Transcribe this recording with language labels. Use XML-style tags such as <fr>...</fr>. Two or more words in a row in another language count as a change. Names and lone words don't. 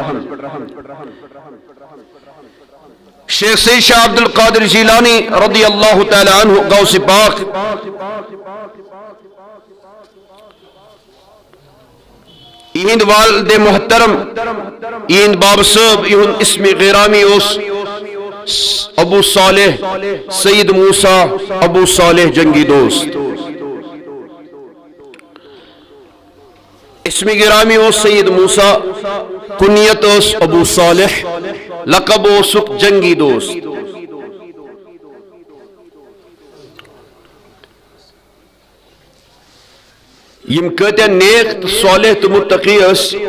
<ks>شیخ سید شاہ عبد القادر جیلانی</ks> <ar>رضی اللہ تعالی عنہ</ar> <ks>غوث پاک یہند والد محترم یہند باب صاحب یہند اسم غیرامی اس ابو صالح سید موسیٰ ابو صالح جنگی دوست اسم غیرامی اس سید موسیٰ کنیت اس ابو صالح لقب اوسک جنگی دوست یم کتیا نیک تو صالح تو متقی اس</ks>